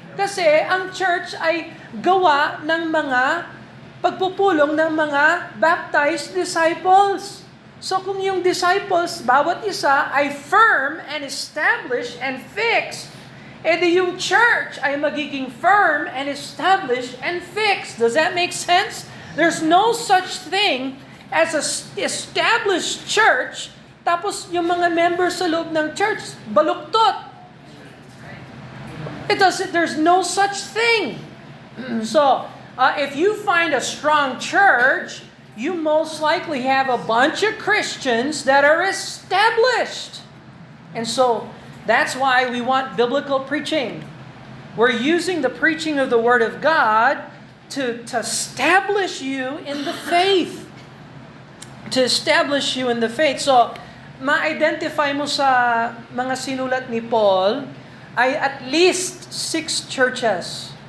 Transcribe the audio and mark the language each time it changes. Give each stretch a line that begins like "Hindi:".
Filipino: Kasi ang church ay gawa ng mga pagpupulong ng mga
English: baptized disciples. So
Filipino: kung yung
English: disciples,
Filipino: bawat isa ay
English: firm and established and fixed,
Filipino: edi yung
English: church
Filipino: ay magiging
English: firm and established and fixed. Does that make sense? There's no such thing as an established church,
Filipino: tapos yung mga members sa loob ng church, baluktot.
English: There's no such thing. So, if you find a strong church, you most likely have a bunch of Christians that are established. And so, that's why we want biblical preaching. We're using the preaching of the Word of God to establish you in the faith. To establish you in the faith.
Filipino: So, ma-identify mo sa mga sinulat ni Paul ay at least 6 churches.